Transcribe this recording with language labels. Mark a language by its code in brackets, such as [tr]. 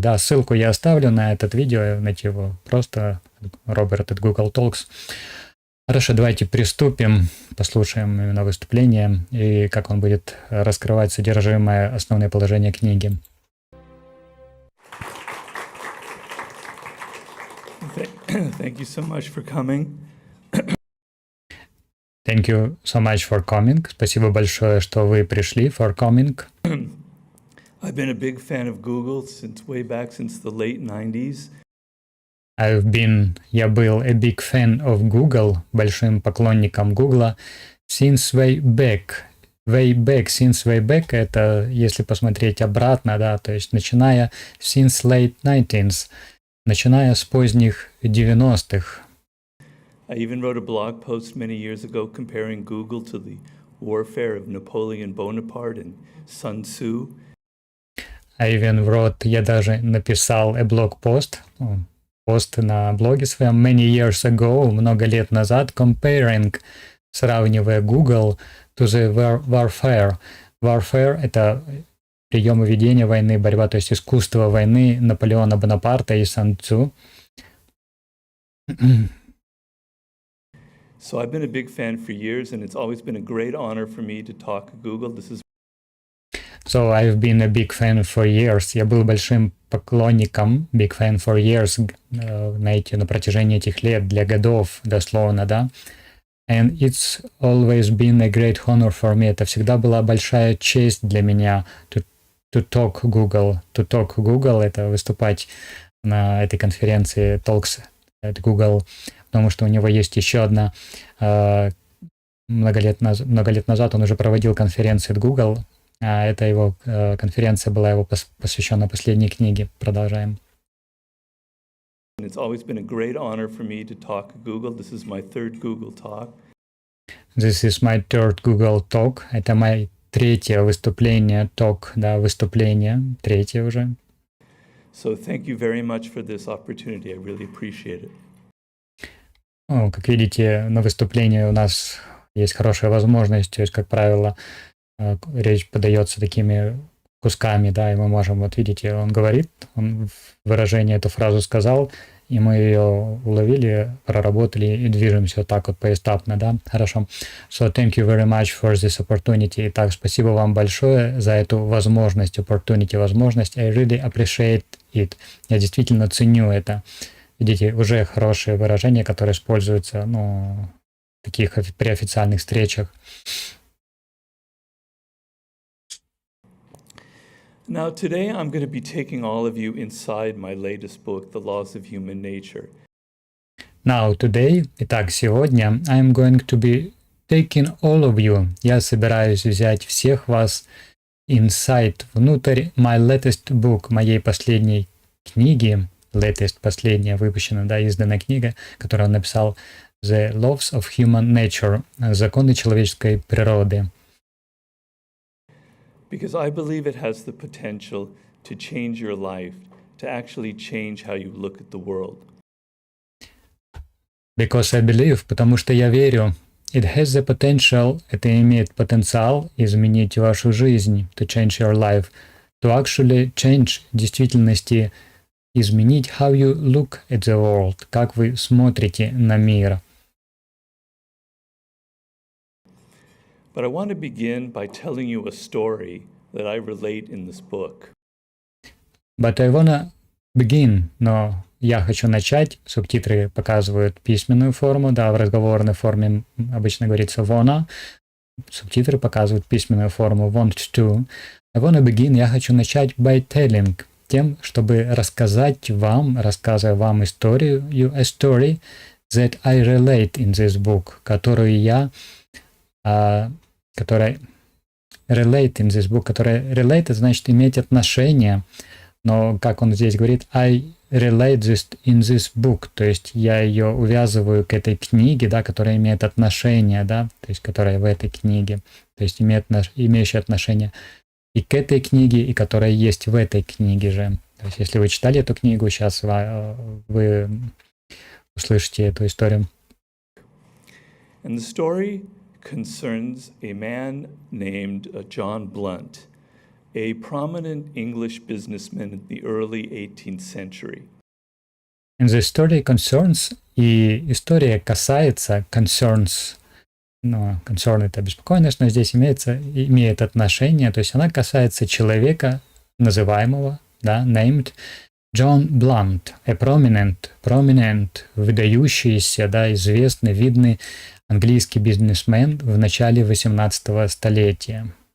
[ru] Да, ссылку я оставлю на этот видео, найти его просто Роберт от Google Talks. Хорошо, давайте приступим, послушаем именно выступление и как он будет раскрывать содержимое, основные положения книги. [en] Thank you so much for coming. Thank you so much for coming. [ru] Спасибо большое, что вы пришли. [en] For coming. I've been a big fan of Google since way back since the late 90s. [ru] Я был [en] a big fan of Google, [ru] большим поклонником Google, [en] since way back. Way back, since way back, [ru] это если посмотреть обратно, да, то есть начиная [en] since late 90s, [ru] начиная с поздних 90-х. [en] I even wrote a blog post many years ago comparing Google to the warfare of Napoleon Bonaparte and Sun Tzu. [ru] Я даже написал блог-пост на блоге своем [en] many years ago, [ru] много лет назад, [en] comparing, [ru] сравнивая [en] Google to the warfare. [ru] Warfare — это приемы ведения войны, борьба, то есть искусство войны Наполеона Бонапарта и Сан Цзу. [en] So I've been a big fan for years, and it's always been a great honor for me to talk at Google. So I've been a big fan for years. [ru] Я был большим поклонником, [en] big fan for years, [ru] на протяжении этих лет, для годов, дословно, да. [en] And it's always been a great honor for me. [ru] Это всегда была большая честь для меня [en] to talk Google. To talk Google [ru] — это выступать на этой конференции Talks [en] at Google, [ru] потому что у него есть еще одна, много лет назад он уже проводил конференцию at Google, а эта его конференция была его посвящена последней книге. Продолжаем. [en] It's always been a great honor for me to talk at Google. This is my third Google talk. This is my third Google talk. [ru] Это мое третье выступление, talk, да, выступление, третье уже. [en] So thank you very much for this opportunity. I really appreciate it. [ru] Как видите, на выступлении у нас есть хорошая возможность, то есть, как правило, речь подается такими кусками, да, и мы можем, вот видите, он говорит, он выражение, эту фразу сказал, и мы ее уловили, проработали и движемся вот так вот поэтапно, да, хорошо. [en] So thank you very much for this opportunity. [ru] Итак, спасибо вам большое за эту возможность, возможность. [en] I really appreciate it. [ru] Я действительно ценю это. Видите, уже хорошие выражения, которые используются, таких при официальных встречах. [en] Now, today I'm going to be taking all of you inside my latest book, The Laws of Human Nature. Now, today, [ru] итак, сегодня, [en] I'm going to be taking all of you. [ru] Я собираюсь взять всех вас [en] inside, [ru] внутрь [en] my latest book, [ru] моей последней книги. Latest, последняя, выпущена, да, изданная книга, которую он написал, The Laws of Human Nature, законы человеческой природы. [en] Because I believe it has the potential to change your life, to actually change how you look at the world. Because I believe, [ru] потому что я верю, [en] it has the potential, [ru] это имеет потенциал изменить вашу жизнь, [en] to change your life, to actually change, [ru] в действительности изменить [en] how you look at the world, [ru] как вы смотрите на мир. [en] But I want to begin by telling you a story that I relate in this book. But I wanna begin, [ru] но я хочу начать. Субтитры показывают письменную форму, да, в разговорной форме обычно говорится wanna. Субтитры показывают письменную форму [en] want to. I wanna begin, [ru] я хочу начать [en] by telling, [ru] тем, чтобы рассказать вам, рассказывая вам историю, [en] a story that I relate in this book, [ru] которую я которая [en] relate in this book, [ru] которая relate, это значит иметь отношение, но как он здесь говорит, [en] I relate this in this book, [ru] то есть я ее увязываю к этой книге, да, которая имеет отношение, да, то есть которая в этой книге, то есть имеющая отношение и к этой книге, и которая есть в этой книге же. То есть если вы читали эту книгу, сейчас вы услышите эту историю. [en] And the story concerns a man named John Blunt, a prominent English businessman in the early 18th century. And the story concerns, [ru] и история касается, [en] concerns, [ru] ну, [en] concern [ru] это беспокойность, но здесь имеет отношение, то есть она касается человека, называемого, да, [en] named John Blunt, a prominent, [ru] выдающийся, да, известный, видный английский бизнесмен в начале 18 столетия.